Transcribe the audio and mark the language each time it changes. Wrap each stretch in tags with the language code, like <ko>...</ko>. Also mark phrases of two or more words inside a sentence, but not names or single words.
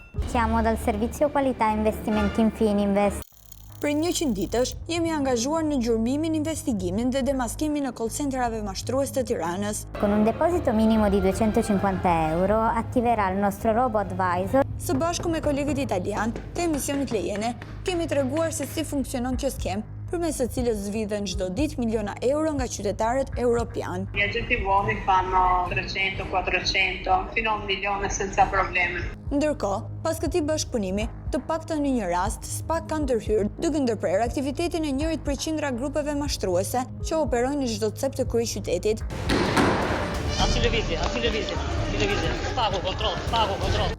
<it>Chiamo dal servizio qualità investimenti in Fininvest.</it> <sq>Për 100 ditësh, jemi angazhuar në gjurmimin, investigimin dhe demaskimin në call centerave mashtrues të Tiranës.</sq> <it>Con un deposito minimo di €250 attiverà il nostro robot advisor.</it> <sq>Së bashku me kolegët italian të emisionit Lejene, kemi treguar se si funksionon kjo skem, përmes së cilës zvidhen çdo ditë miliona euro nga qytetarët europian.</sq> <it>Gli agenti vuoti fanno 300, 400, fino a 1 milione senza problemi.</it> <sq>Ndërkohë, pas këtij bashkëpunimi, të paktën në një rast, SPAK kanë ndërhyrë duke ndërprerë aktivitetin e njërit prej qindra grupeve mashtruese që operojnë në çdo cep të kryeqytetit. Asnjë lëvizje. Spaku, kontroll.</sq>